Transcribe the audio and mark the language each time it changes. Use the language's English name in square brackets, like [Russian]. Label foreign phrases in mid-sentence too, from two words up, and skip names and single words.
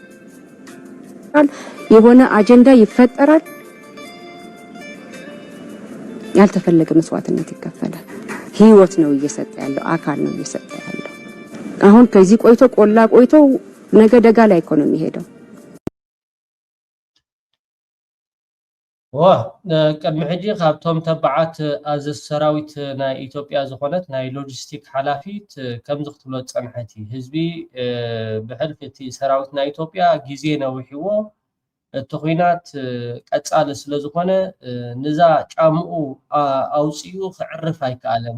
[Amharic] የሆነ አጀንዳ ይፈጠራል፣ ያልተፈለገ መስዋዕትነት ይከፈላል። ህይወት ነው እየሰጠ ያለው፣ አካል ነው እየሰጠ ያለው። አሁን ከዚህ ቆይቶ ቆላ ቆይቶ ነገ ደጋ ላይ እኮ ነው የሚሄደው። [Tigrinya] ቅድሚ ሕጂ ካብቶም ተባዓት ኣዘ ሰራዊት ናይ ኢትዮጵያ ዝኾነት ናይ ሎጂስቲክ ሓላፊት ከምዚ ክትብሎ ፀንሐቲ ህዝቢ ብሕልፊ እቲ ሰራዊት ናይ ኢትዮጵያ ግዜ ነዊሕዎ እቲ ኩናት ቀፃሊ ስለ ዝኾነ ንዛ ጫምኡ ኣውፅኡ ክዕርፍ ኣይከኣለን።